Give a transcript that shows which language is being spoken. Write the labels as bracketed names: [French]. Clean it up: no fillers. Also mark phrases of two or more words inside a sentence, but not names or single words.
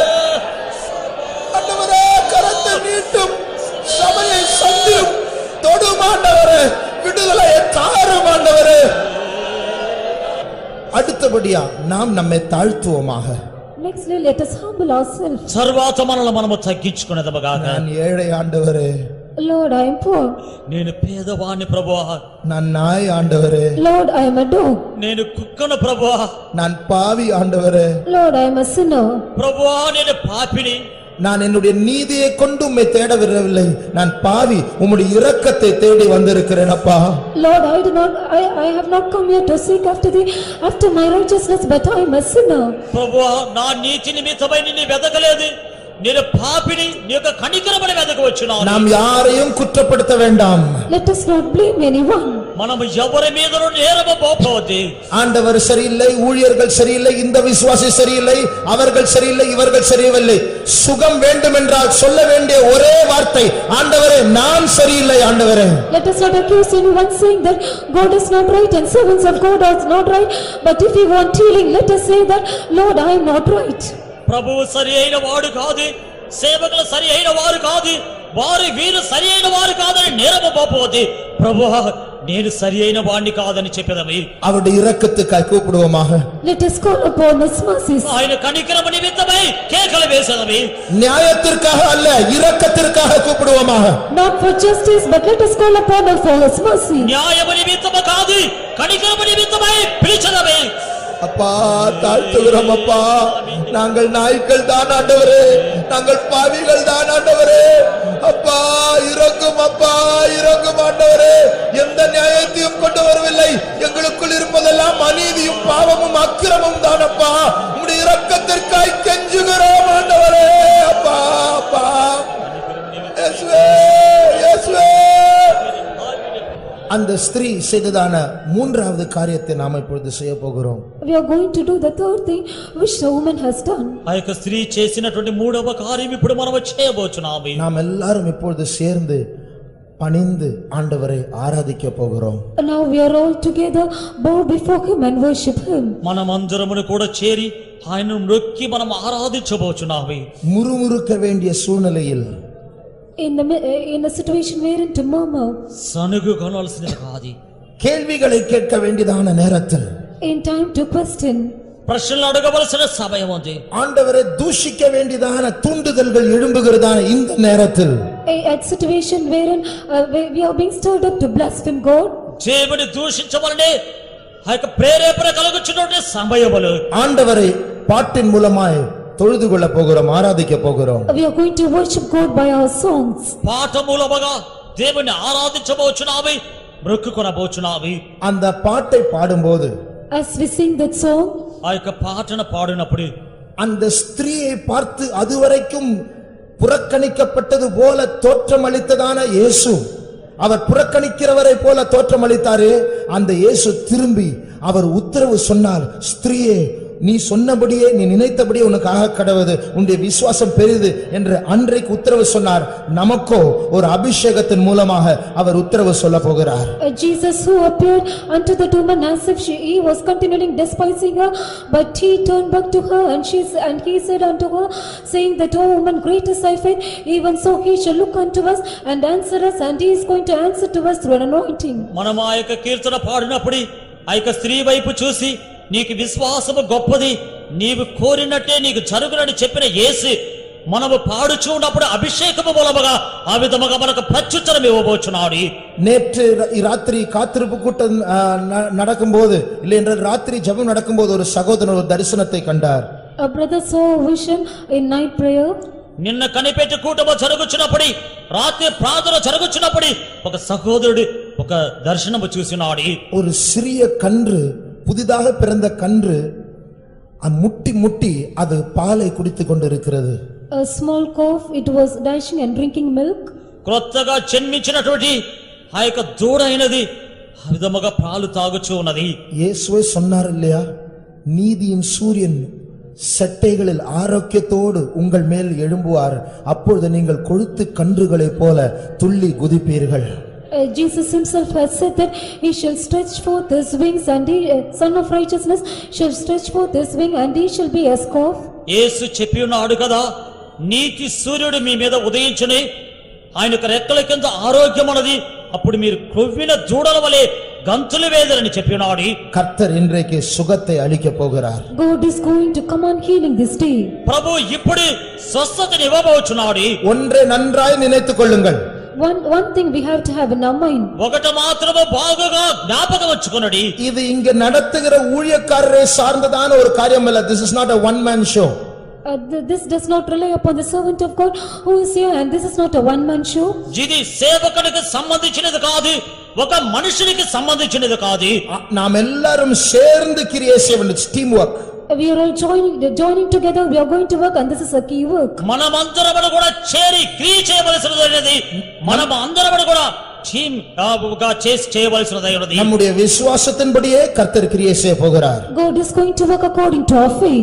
[Tamil] ஆண்டவரே, கரத்தை நீட்டும், சபையை சந்தியும், தொடும் ஆண்டவரே, விடுதலையை தாரும் ஆண்டவரே. அடுத்தபடியா நாம் நம்மை தாழ்த்துவோமாக. [English] Nextly, let us humble ourselves. [Telugu] తర్వాత మనల్ని మనము తగ్గించుకునేదముగాక. [Tamil] நான் ஏழை ஆண்டவரே, [English] Lord, I am poor. [Telugu] నేను పేదవాణ్ణి ప్రభువా, [Tamil] நான் நாய் ஆண்டவரே, [English] Lord, I am a dog. [Telugu] నేను కుక్కను ప్రభువా, [Tamil] நான் பாவி ஆண்டவரே, [English] Lord, I am a sinner. [Telugu] ప్రభువా నేను పాపిని. [Tamil] நான் என்னுடைய நீதியை கொண்டு உம்மை தேட விரவில்லை, நான் பாவி, உம்முடைய இரக்கத்தை தேடி வந்திருக்கிறேன் அப்பா. [English] Lord, I have not come here to seek after thee, after my righteousness, but I am a sinner. [Telugu] ప్రభువా నా నీతి నిమిత్తమై నిన్ను వెదకలేదు, నేను పాపిని, నీ యొక్క కనికరమని వెదకవచ్చున్నాను. [Tamil] நாம் யாரையும் குற்றப்படுத்த வேண்டாம். [English] Let us not blame anyone. [Telugu] మనము ఎవరి మీదను నేరము మోపవద్దు. [Tamil] ஆண்டவர் சரியில்லை, ஊழியர்கள் சரியில்லை, இந்த விசுவாசி சரியில்லை, அவர்கள் சரியில்லை, இவர்கள் சரியில்லை. சுகம் வேண்டும் என்றால் சொல்ல வேண்டிய ஒரே வார்த்தை, ஆண்டவரே நான் சரியில்லை ஆண்டவரே. [English] Let us not accuse anyone saying that God is not right and servants of God are not right, but if we want healing, let us say that, Lord, I am not right. [Telugu] ప్రభువు సరి అయిన వాడు కాదు, సేవకులు సరి అయిన వారు కాదు, వీరు సరి అయిన వారు కాదని నేరము మోపవద్దు. ప్రభువా నేను సరి అయిన వాడిని కాదని చెప్పేదము. [Tamil] அவருடைய இரக்கத்துக்காய் கூப்பிடுவோமாக. [English] Let us call upon his mercies. [Telugu] ఆయన కనికరము నిమిత్తమై కేకలు వేసేదము. [Tamil] நியாயத்திற்காக அல்ல, இரக்கத்திற்காக கூப்பிடுவோமாக. [English] Not for justice, but let us call upon him for his mercy. [Telugu] న్యాయము నిమిత్తము కాదు, కనికరము నిమిత్తమై పిలిచెదము. [Tamil] அப்பா, தாழ்த்துகிறோம் அப்பா. நாங்கள் நாய்கள் தான் ஆண்டவரே, நாங்கள் பாவிகள் தான் ஆண்டவரே. அப்பா இரங்கும் அப்பா, இரங்கும் ஆண்டவரே. எந்த நியாயத்தையும் கொண்டு வரவில்லை, எங்களுக்குள் இருப்பதெல்லாம் அநீதியும் பாவமும் அக்கிரமும் தான் அப்பா. உம்முடைய இரக்கத்திற்காய் கெஞ்சுகிறோம் ஆண்டவரே. அப்பா, அப்பா, இயேசுவே, இயேசுவே. அந்த ஸ்திரீ செய்ததான மூன்றாவது காரியத்தை நாம் இப்பொழுது செய்ய போகிறோம். [English] We are going to do the third thing which the woman has done. [Telugu] ఆ యొక్క స్త్రీ చేసినటువంటి మూడవ కార్యం ఇప్పుడు మనం చేయబోచున్నాము. [Tamil] நாம் எல்லாரும் இப்பொழுது சேர்ந்து பணிந்து ஆண்டவரை ஆராதிக்க போகிறோம். [English] Now we are all together bow before him and worship him. [Telugu] మనమందరమును కూడా చేరి ఆయనను నొక్కి మనం ఆరాధించబోచున్నాము. [Tamil] முறுமுறுக்க வேண்டிய சூழ்நிலையில் [English] in a situation wherein to murmur, [Telugu] సనుగు కొనాల్సినది కాదు. [Tamil] கேள்விகளை கேட்க வேண்டியதான நேரத்தில், [English] in time to question, [Telugu] ప్రశ్నలు అడగవలసిన సమయం ఉంది. [Tamil] ஆண்டவரை தூஷிக்க வேண்டியதான தூண்டுதல்கள் எழும்புகிறதான இந்த நேரத்தில், [English] at situation wherein we are being stirred up to blaspheme God, [Telugu] దేవుని దూషించవలనే ఆ యొక్క ప్రేరేపణ కలుగుచున్నటువంటి సమయములు. [Tamil] ஆண்டவரை பாட்டின் மூலமாய் தொழுது கொள்ள போகிறோம், ஆராதிக்க போகிறோம். [English] we are going to worship God by our songs. [Telugu] పాట మూలముగా దేవుని ఆరాధించబోచున్నావి, మొక్కుకొనబోచున్నావి. [Tamil] அந்த பாட்டை பாடும்போது, [English] As we sing that song, [Telugu] ఆ యొక్క పాటను పాడినప్పుడు [Tamil] அந்த ஸ்திரீயை பார்த்து அதுவரைக்கும் புறக்கணிக்கப்பட்டது போல தோற்றமளித்ததான இயேசு, அவர் புறக்கணிக்கிறவரை போல தோற்றமளித்தாரே, அந்த இயேசு திரும்பி அவர் உத்தரவு சொன்னார், ஸ்திரீயே நீ சொன்னபடியே, நீ நினைத்தபடியே உனக்கு ஆக கடவது, உன்னுடைய விசுவாசம் பெரிது என்று அன்றைக்கு உத்தரவு சொன்னார். நமக்கோ ஒரு அபிஷேகத்தின் மூலமாக அவர் உத்தரவு சொல்ல போகிறார். [English] Jesus who appeared unto the woman as if he was continuing despising her, but he turned back to her and he said unto her, saying that, O woman, great is thy faith, even so he shall look unto us and answer us, and he is going to answer to us through an anointing. [Telugu] మనం ఆ యొక్క కీర్తన పాడినప్పుడు ఆ యొక్క స్త్రీ వైపు చూసి, నీకు విశ్వాసము గొప్పది, నీవు కోరినట్టే నీకు జరుగునని చెప్పిన యేసు మనము పాడుచూ ఉన్నప్పుడు అభిషేకము మూలముగా ఆ విధముగా మనకు ప్రత్యుత్తరం ఇవ్వబోచున్నాడు. [Tamil] நேற்று ராத்திரி காத்திருப்பு கூட்டம் நடக்கும்போது, இல்லை என்றால் ராத்திரி ஜெபம் நடக்கும்போது ஒரு சகோதரர் ஒரு தரிசனத்தை கண்டார். [English] A brother saw a vision in night prayer. [Telugu] నిన్న కనిపెట్టి కూటము జరుగుచున్నప్పుడు, రాత్రి ప్రార్థన జరుగుచున్నప్పుడు ఒక సహోదరుడు ఒక దర్శనము చూసినాడు. [Tamil] ஒரு சிறிய கன்று, புதிதாக பிறந்த கன்று முட்டி முட்டி அது பாலை குடித்துக் கொண்டிருக்கிறது. [English] A small calf, it was dashing and drinking milk. [Telugu] క్రొత్తగా జన్మించినటువంటి ఆ యొక్క దూడైనది ఆ విధముగా పాలు తాగుచూ ఉన్నది. [Tamil] இயேசுவே சொன்னார் இல்லையா, நீதியின் சூரியன் செட்டைகளில் ஆரோக்கியத்தோடு உங்கள் மேல் எழும்புவார், அப்பொழுது நீங்கள் கொழுத்து கன்றுகளைப் போல துள்ளி குதிப்பீர்கள். [English] Jesus himself has said that he shall stretch forth his wings, and he, son of righteousness, shall stretch forth his wing, and he shall be as calf. [Telugu] యేసు చెప్పి ఉన్నాడు కదా, నీతి సూర్యుడు మీ మీద ఉదయించుని, ఆయనకు రెక్కల కింద ఆరోగ్యం ఉన్నది, అప్పుడు మీరు క్రొవ్విన దూడల వలె గంతులు వేదరని చెప్పి ఉన్నాడు. [Tamil] கர்த்தர் இன்றைக்கு சுகத்தை அளிக்க போகிறார். [English] God is going to come on healing this day. [Telugu] ప్రభు ఇప్పుడు స్వస్థతని ఇవ్వబోచున్నాడు. [Tamil] ஒன்றை நன்றாய் நினைத்துக் கொள்ளுங்கள், [English] One thing we have to have in our mind. [Telugu] ఒకటి మాత్రమే బాగుగా జ్ఞాపకం వచ్చుకొనుడి. [Tamil] இது இங்க நடத்துகிற ஊழியக்காரரை சார்ந்ததான ஒரு காரியம் அல்ல. [English] This is not a one man show. This does not rely upon the servant of God who is here, and this is not a one man show. [Telugu] ఇది సేవకునికి సంబంధించినది కాదు, ఒక మనుషునికి సంబంధించినది కాదు. [Tamil] நாம் எல்லாரும் சேர்ந்து கிரியை செய்ய வேண்டும். [English] It's teamwork. We are all joining together, we are going to work, and this is a key work. [Telugu] మనమందరము కూడా చేరి క్రియ చేయవలసినది, మనమందరము కూడా టీమ్ గా చేసి చేయవలసినది. [Tamil] நம்முடைய விசுவாசத்தின்படியே கர்த்தர் கிரியை செய்ய போகிறார். [English] God is going to work according to our faith.